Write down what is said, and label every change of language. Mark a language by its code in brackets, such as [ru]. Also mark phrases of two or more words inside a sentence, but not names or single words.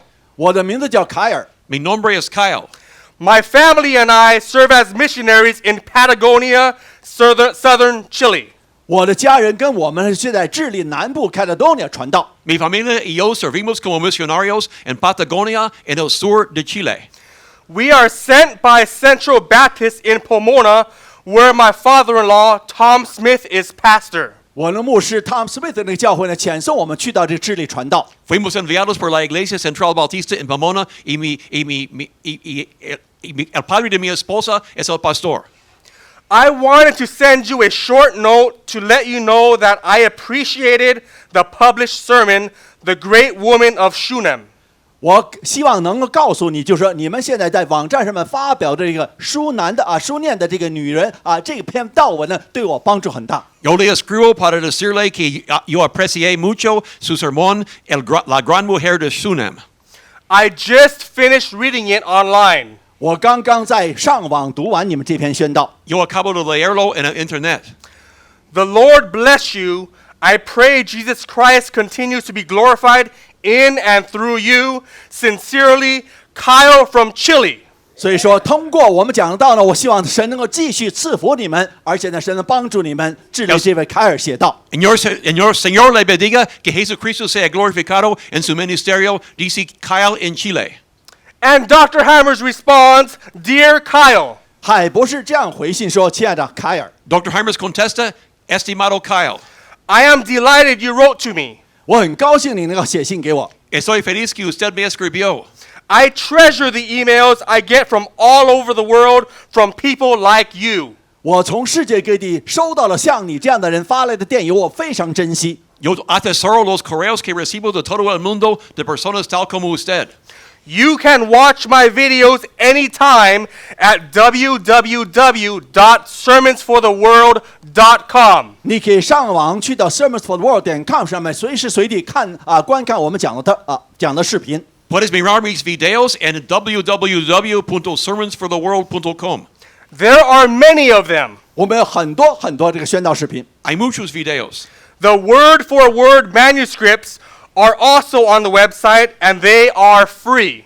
[zh] 我的名字叫凯尔， [es] Mi nombre es Kyle. [en] My family and I serve as missionaries in Patagonia, southern Chile. [zh] 我的家人跟我们是在智利南部开多尼亚传道。 [es] Mi familia y yo servimos como misionarios en Patagonia, en el sur de Chile. [en] We are sent by Central Baptist in Pomona, where my father-in-law, Tom Smith, is pastor. [zh] 我的牧师 Tom Smith 那个教会呢，遣送我们去到这智利传道。 [es] Fuimos enviados por la Iglesia Central Bautista en Pomona y el padre de mi esposa es el pastor. [en] I wanted to send you a short note to let you know that I appreciated the published sermon, The Great Woman of Shunem. [zh] 我希望能够告诉你，就是说你们现在在网站上面发表的这个书念的这个女人这篇道文呢，对我帮助很大。 [es] Yo le escribo para decirle que yo aprecié mucho su sermón, La Gran Mujer de Shunem. [en] I just finished reading it online. [zh] 我刚刚在上网读完你们这篇宣道， [es] Yo acabo de leerlo en el internet. [en] The Lord bless you. I pray Jesus Christ continues to be glorified in and through you. Sincerely, Kyle from Chile. [zh] 所以说通过我们讲道呢，我希望神能够继续赐福你们，而且呢，神能帮助你们。致力这位凯尔写道。 [es] Señor le bendiga, que Jesucristo sea glorificado en su ministerio, dice Kyle en Chile. [en] And Dr. Hymers responds, Dear Kyle. [zh] 海博士这样回信说：“亲爱的凯尔， [es] Dr. Hymers contesta, estimado Kyle. [en] I am delighted you wrote to me. [zh] 我很高兴你能够写信给我。 [es] Estoy feliz que usted me escribió. [en] I treasure the emails I get from all over the world from people like you. [zh] 我从世界各地收到了像你这样的人发来的电邮，我非常珍惜。 [es] Yo atesoro los correos que recibo de todo el mundo de personas tal como usted. [en] You can watch my videos anytime at www.sermonsfortheworld.com. [zh] 你可以上网去到 sermonsfortheworld.com 上面，随时随地观看我们讲的视频。 [es] Puedes mirar mis videos en www.sermonsfortheworld.com. [en] There are many of them. [zh] 我们有很多这个宣道视频。 [es] Hay muchos videos. [en] The word-for-word manuscripts are also on the website, and they are free.